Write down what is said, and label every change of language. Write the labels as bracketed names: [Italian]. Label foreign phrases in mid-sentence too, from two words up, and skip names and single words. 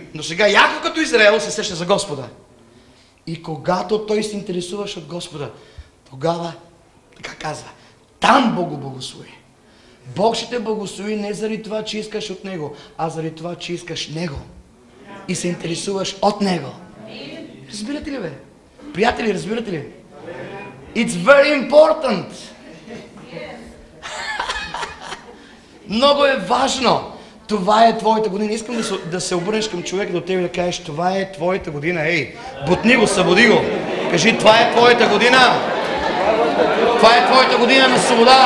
[Bulgarian] Но сега Яков като Израел се сеща за Господа. И когато той се интересуваш от Господа, тогава, така казва, там Бог го благослови. Бог ще те благослови не заради това, че искаш от Него, а заради това, че искаш Него. И се интересуваш от Него. Разбирате ли, бе? Приятели, разбирате ли? [English] It's very important. [Bulgarian] Много е важно. Това е твоята година. Искам да се обърнеш към човека до тебе и да кажеш, това е твоята година. Ей, бутни го, събуди го. Кажи, това е твоята година. Това е твоята година на свобода.